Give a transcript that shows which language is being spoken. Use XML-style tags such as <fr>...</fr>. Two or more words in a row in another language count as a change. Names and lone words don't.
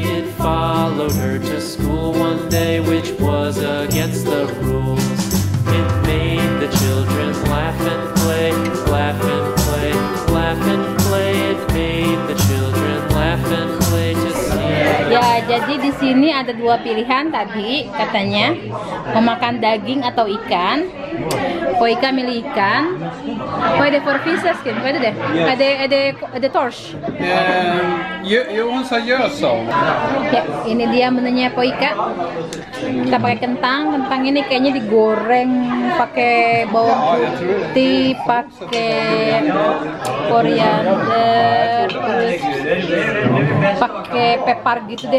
<en>It followed her to school one day, which was against the rules. It made the children laugh and play, laugh and play, laugh and play. It made the children laugh and play to see.</en> <id>Ya, jadi di sini ada dua pilihan tadi katanya mau makan daging atau ikan. Po Ika milih ikan.</id> <sv>Vad är det för fisken? Vad är det? Är det torsk? Hon sa gösång.</sv> <id>Ya, ini dia menunya Po Ika. Kita pakai kentang. Kentang ini kayaknya digoreng pakai bawang putih, pakai koriander, terus pakai pepper gitu deh.</id>